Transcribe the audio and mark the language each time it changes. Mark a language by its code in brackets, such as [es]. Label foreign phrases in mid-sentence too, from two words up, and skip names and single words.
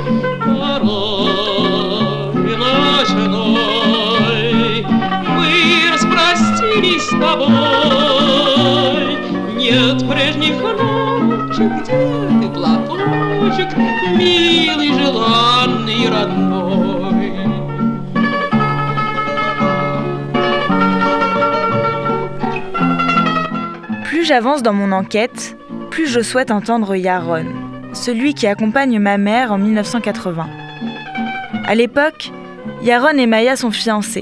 [ru] Порой ночной мы распростились с тобой. Нет прежних ночей, где ты, платочек, милый, желанный, родной. [fr] Plus j'avance dans mon enquête, plus je souhaite entendre Yaron, celui qui accompagne ma mère en 1980. À l'époque, Yaron et Maya sont fiancés.